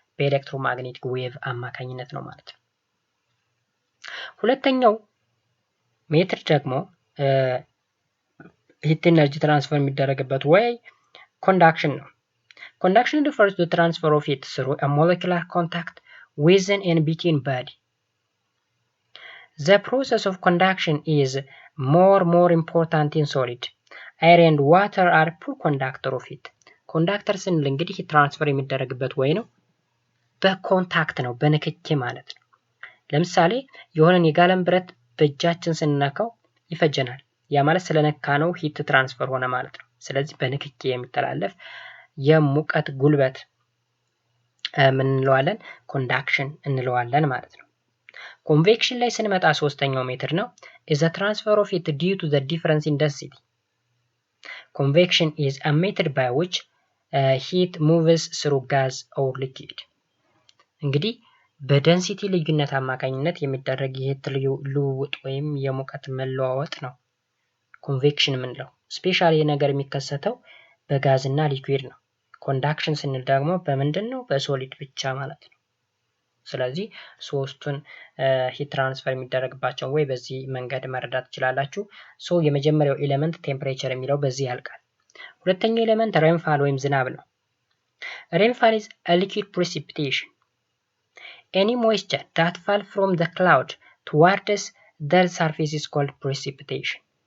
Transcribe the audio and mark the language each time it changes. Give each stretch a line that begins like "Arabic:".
Amharic: በኤሌክትሮማግኔቲክ ዌቭ አማካኝነት ነው ማለት ነው። ሁለተኛው ሜትር ደግሞ ሂት ኢነርጂ ትራንስፈር የሚደረግበት ወይ ኮንዳክሽን ነው።
English: Conduction refers to the transfer of heat through a molecular contact within and between body. The process of conduction is more important in solid. Air and water are poor conductor of heat.
Amharic: Conductor ስንል እንግዲህ ትራንስፈር የሚደረግበት ወይ ነው በኮንታክት ነው፣ በንክኪ ማለት ነው። ለምሳሌ የሆነን የጋለን ብረት በእጃችን ስንነካው ይፈጀናል። ያ ማለት ስለነካ ነው ሂት ትራንስፈር ሆነ ማለት ነው። ስለዚህ በንክኪ የሚተላለፍ የሙቀት ጉልበት ምን እንለዋለን? ኮንዳክሽን እንለዋለን ማለት ነው። ኮንቬክሽን ላይ ስንመጣ ሶስተኛው ሜትር ነው
English: is the transfer of heat due to the difference in density. Convection is a method by which heat moves through gas or liquid.
Amharic: እንግዲህ በደንሲቲ ልዩነት አማካኝነት የሚደረግ የሂት ልውውጥ ወይም የሙቀት መለዋወጥ ነው ኮንቬክሽን የምንለው። ስፔሻሊ ነገር የሚከሰተው በጋዝ እና ሊኩዊድ ነው። ኮንዳክሽን ስንል ደግሞ በምንድን ነው? በሶሊድ ብቻ ማለት ነው። ስለዚህ ሶስቱን ሂት ትራንስፈር የሚደረግባቸው ወይ በዚህ መንገድ መረዳት ትችላላችሁ። ሶ የመጀመሪያው ኤሌመንት ቴምፕሬቸር የሚለው በዚህ ያልቃል። ሁለተኛው ኤሌመንት ሬንፋል ወይም ዝናብ ነው። ሬንፋል
English: is a liquid precipitation. Any moisture that fall from the cloud towards the surface is called precipitation.